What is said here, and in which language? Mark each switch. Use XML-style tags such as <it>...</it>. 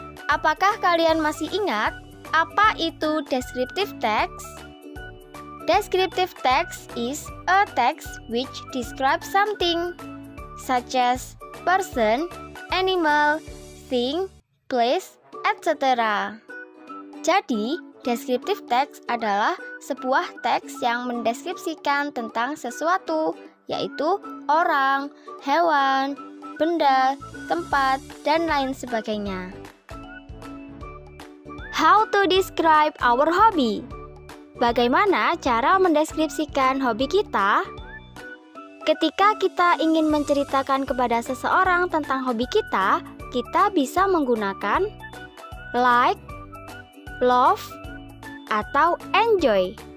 <id>Apakah kalian masih ingat apa itu descriptive text?</id> <en>Descriptive text is a text which describes something, such as person, animal, thing, place, etc.</en> <id>Jadi, descriptive text adalah sebuah teks yang mendeskripsikan tentang sesuatu, yaitu orang, hewan, benda, tempat, dan lain sebagainya.</id> <en>How to describe our hobby?</en> <id>Bagaimana cara mendeskripsikan hobi kita? Ketika kita ingin menceritakan kepada seseorang tentang hobi kita bisa menggunakan like, love, atau enjoy.</id>